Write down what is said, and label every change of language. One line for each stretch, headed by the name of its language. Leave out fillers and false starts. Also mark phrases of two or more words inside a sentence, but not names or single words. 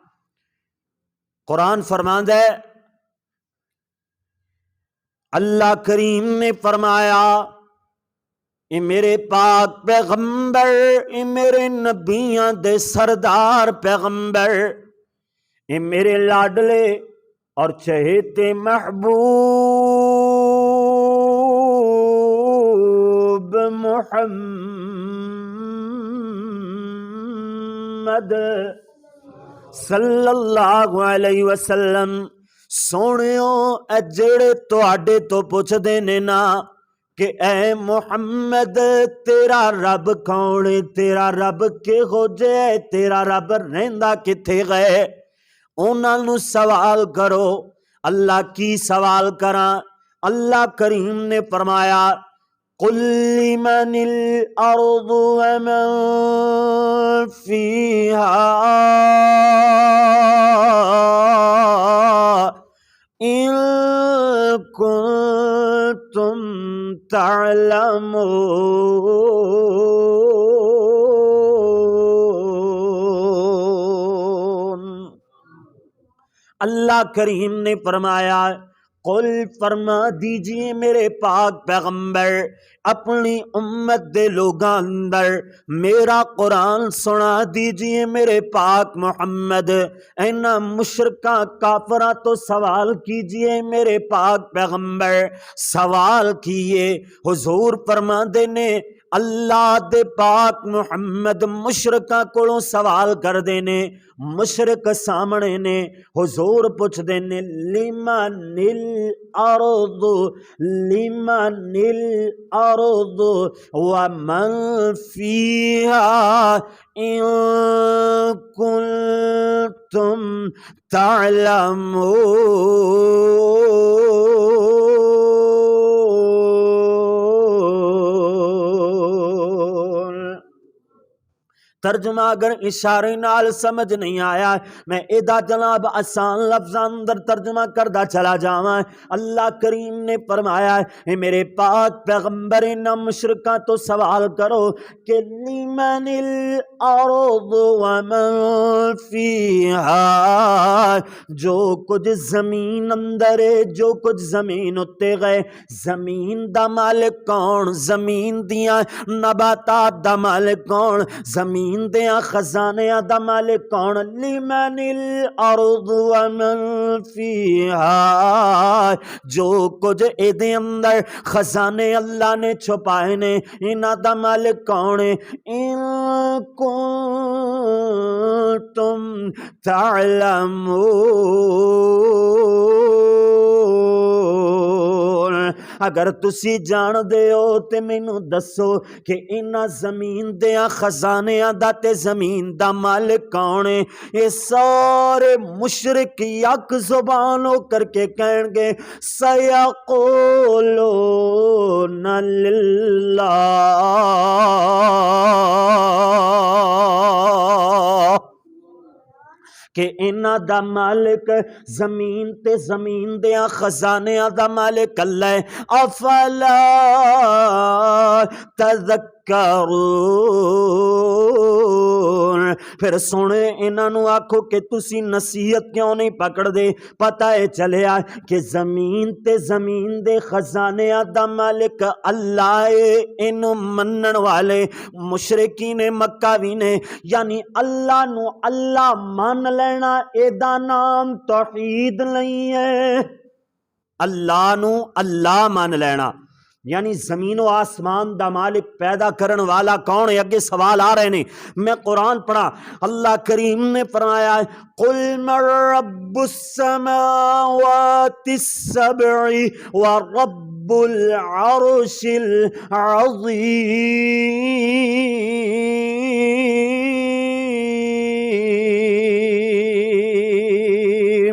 Punjabi: قرآن فرماندا ہے، اللہ کریم نے فرمایا، اے میرے پاک پیغمبر، اے میرے نبیاں دے سردار پیغمبر، اے میرے لاڈلے اور چہیتے محبوب محمد
Arabic: صلی اللہ علیہ وسلم،
Punjabi: سونیو اے جڑے تواڈے تو پوچھدے نے نا کہ اے محمد تیرا رب کون ہے، تیرا رب کہو جے، تیرا رب رہندا کتھے گئے، انہاں نو سوال کرو۔ اللہ کی سوال کراں؟ اللہ کریم نے فرمایا،
Arabic: قل لمن الارض ومن فیہا ان کنتم تعلمون۔
Punjabi: اللہ کریم نے فرمایا، قل فرما دیجئے میرے پاک پیغمبر اپنی امت دے لوگاں اندر میرا قرآن سنا دیجئے میرے پاک محمد، اینا مشرکاں کافراں تو سوال کیجئے میرے پاک پیغمبر۔ سوال کیے، حضور فرما دینے اللہ دے پاک محمد مشرکاں کولوں سوال کر دینے، مشرک سامنے نے، حضور پوچھ دینے
Arabic: لمن الارض، لمن الارض ومن فیہا ان کنتم تعلمون۔
Punjabi: ترجمہ اگر اشارے نال سمجھ نہیں آیا، میں ادا جناب آسان لفظاں اندر ترجمہ کردہ چلا جاواں۔ اللہ کریم نے فرمایا، اے میرے پاک پیغمبر انہاں مشرکاں تو سوال کرو کہ
Arabic: لمن الارض ومن فیہا،
Punjabi: جو کچھ زمین اندر ہے، جو کچھ زمین اتے گئے، زمین دا مالک کون؟ زمین دیاں نباتات دا مالک کون؟ زمین دیاں خزانیاں دا مالک کون؟
Arabic: لمن الارض ومن فیہا،
Punjabi: جو کچھ اے دے اندر خزانے اللہ نے چھپائے نے، انہاں دا مالک کون ہے؟
Arabic: ان کنتم تعلمون،
Punjabi: اگر تسی جان دے ہو تے مینوں دسو کہ انہاں زمین دیاں خزانیاں دا تے زمین دا مالک کون ہے؟ یہ سارے مشرک یک زبان ہو کر کے کہیں گے
Arabic: سیقولون للہ،
Punjabi: کہ انہاں دا مالک زمین تے زمین دیاں خزانیاں دا مالک اللہ ہے۔
Arabic: افلا تذکرون، تذکرون.
Punjabi: پھر سونے انہاں نو آکھو کہ تسی نصیحت کیوں نہیں پکڑ دے؟ پتہ ہے چلیا کہ زمین تے زمین دے خزانے دا مالک اللہ ہے. اینو منن والے مشرکین مکہ بھی نے. یعنی اللہ نو اللہ مان لینا اے دا نام توحید نہیں ہے. اللہ نو اللہ مان لینا یعنی زمین و آسمان دا مالک پیدا کرن والا کون ہے؟ اگے سوال آ رہے نے. میں قرآن پڑھا، اللہ کریم نے فرمایا ہے
Arabic: قُلْ مَن رَبُّ السَّمَاوَاتِ السَّبْعِ وَرَبُّ الْعَرْشِ الْعَظِيمِ.